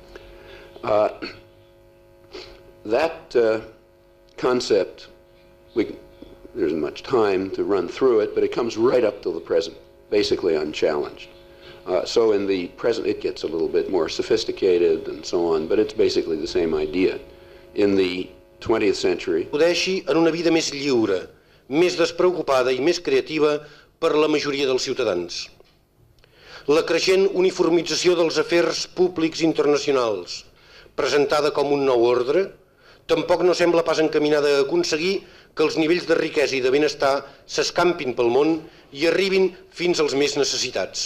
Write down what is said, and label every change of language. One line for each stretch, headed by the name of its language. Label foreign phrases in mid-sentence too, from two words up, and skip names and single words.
English: That concept, there isn't much time to run through it, but it comes right up to the present, basically unchallenged. So in the present, it gets a little bit more sophisticated and so on, but it's basically the same idea. In the 20th century,
Catalan: Podeixi en una vida més lliure, més despreocupada i més creativa per la majoria dels ciutadans. La creixent uniformització dels afers públics internacionals, presentada com un nou ordre, tampoc no sembla pas encaminada a aconseguir que els nivells de riquesa i de benestar s'escampin pel món i arribin fins als més necessitats.